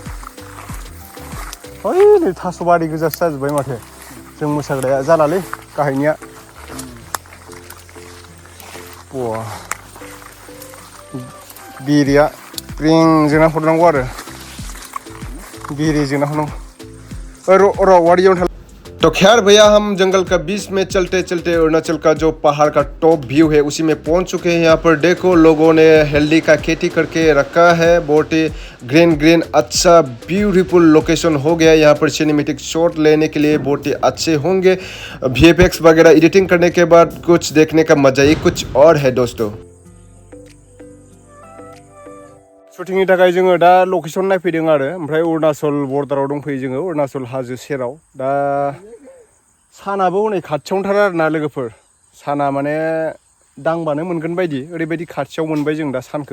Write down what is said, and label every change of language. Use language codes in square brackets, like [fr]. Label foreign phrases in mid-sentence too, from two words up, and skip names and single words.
[brx] ओइ नै थास' बारि गोजासो जाजोब्बाय माथो। जों मोसाग्राया जालालै गाहायनिया। वाह बिरिया रिं जोंना हरनांगौ आरो बिरि जोंना हरनांगौ। र वारियावनो। [hi] तो खैर भैया हम जंगल का बीच में चलते अरुणाचल का जो पहाड़ का [en] top view [hi] है उसी में पहुंच चुके हैं। यहाँ पर देखो लोगों ने हेल्दी का खेती करके रखा है। बहुत ही ग्रीन अच्छा [en] beautiful location [hi] हो गया। यहाँ पर [en] cinematic shot [hi] लेने के लिए बहुत ही अच्छे होंगे। VFX वगैरह एडिटिंग करने के बाद कुछ देखने का मजा ही कुछ और है दोस्तों। [brx] शुटिंगनि थाखाय जोङो दा लोकेशन नायफैदों आरो ओमफ्राय अरुणाचल बर्डाराव दंफैयो जोङो, अरुणाचल हाजो सेराव। दा सानाबो हनै खाथियावनोथार आरोना लोगोफोर। साना माने दांबानो मोनगोन बायदि, ओरैबायदि खाथियाव मोनबाय जों दा सानखौ।